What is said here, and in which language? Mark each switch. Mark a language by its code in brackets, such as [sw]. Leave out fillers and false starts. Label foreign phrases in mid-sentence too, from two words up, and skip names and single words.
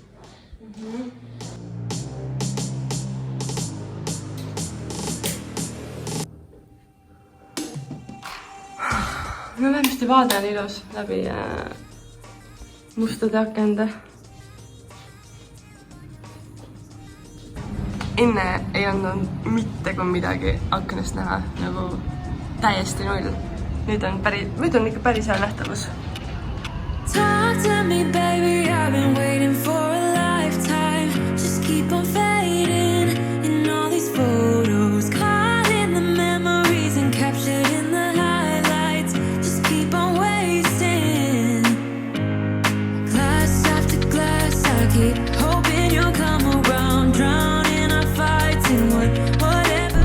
[et] No vähemasti vaade on ilus läbi mustade akende. Enne ei olnud mitte kui midagi aknast näha, nagu täiesti null. Nüüd on ikka päris hea nähtavus. [en] Talk to me, baby, I've been waiting for a lifetime. Just keep on fading in all these photos, caught in the memories and captured in the highlights. Just keep on wasting glass after glass. I keep hoping you'll come around, drowning our fights in whatever.